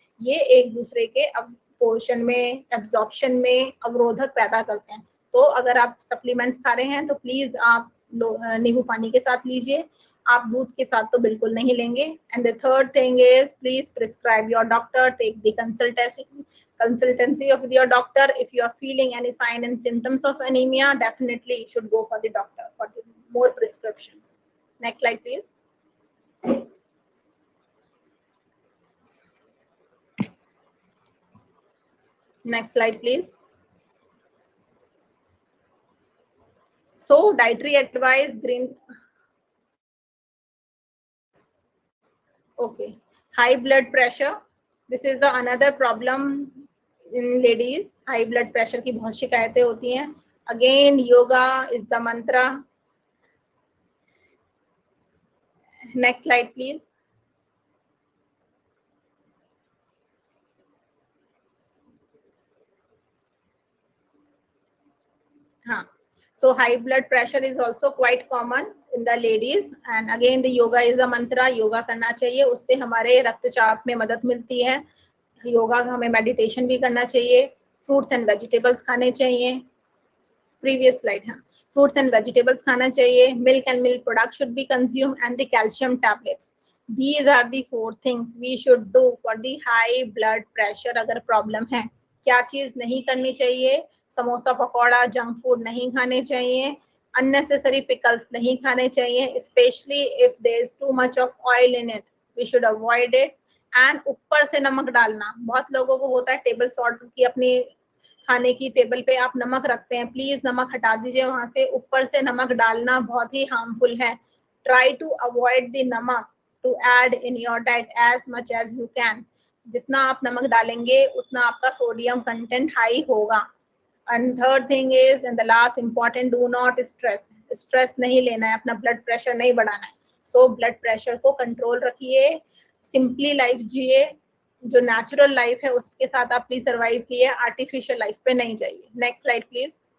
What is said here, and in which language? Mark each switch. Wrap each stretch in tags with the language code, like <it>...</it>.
<hi>ये एक दूसरे के पोषण में, एब्जॉर्प्शन में अवरोधक पैदा करते हैं. तो अगर आप सप्लीमेंट्स खा रहे हैं तो प्लीज आप नींबू पानी के साथ लीजिए, आप दूध के साथ तो बिल्कुल नहीं लेंगे.</hi> <en>And the third thing is please prescribe your doctor, take the consultancy of your doctor. If you are feeling any sign and symptoms of anemia, definitely you should go for the doctor for the more prescriptions. Next slide please. Next slide please. So dietary advice, green. Okay, high blood pressure. This is the another problem</en> <hi>in ladies high blood pressure की बहुत शिकायतें होती हैं.</hi> <en>Again yoga is the mantra. Next slide please. हाँ, so high blood pressure is also quite common in the ladies, and again the yoga is the mantra.</en> <hi>Yoga करना चाहिए, उससे हमारे रक्तचाप में मदद मिलती है. योगा हमें मेडिटेशन भी करना चाहिए. फ्रूट्स एंड वेजिटेबल्स खाने चाहिए. Previous slide.</hi> <en>हाँ, fruits and vegetables</en> <hi>खाना चाहिए.</hi> <en>Milk and milk product should be consume and the calcium tablets. These are the 4 things we should do for the high blood pressure.</en> <hi>अगर problem है, क्या चीज नहीं करनी चाहिए? समोसा पकौड़ा जंक फूड नहीं खाने चाहिए. अननेसेसरी पिकल्स नहीं खाने चाहिए,</hi> <en>Specially if there is too much of oil in it. We should avoid it.</en> <hi>And ऊपर से नमक डालना, बहुत लोगों को होता है टेबल सॉल्ट की, अपनी खाने की टेबल पे आप नमक रखते हैं, प्लीज नमक हटा दीजिए वहां से. ऊपर से नमक डालना बहुत ही हार्मफुल है.</hi> <en>Try to avoid the namak to add in your diet as much as you can.</en> <hi>जितना आप नमक डालेंगे उतना आपका सोडियम कंटेंट हाई होगा.</hi> <en>And third thing is, and the last important, do not stress.</en> <hi>Stress नहीं लेना है, अपना ब्लड प्रेशर नहीं बढ़ाना है. सो ब्लड प्रेशर को कंट्रोल रखिए, सिंपली लाइफ जिए, जो नेचुरल लाइफ है उसके साथ आप प्लीज सर्वाइव किए, आर्टिफिशियल लाइफ पे नहीं जाइए. Next slide please.</hi>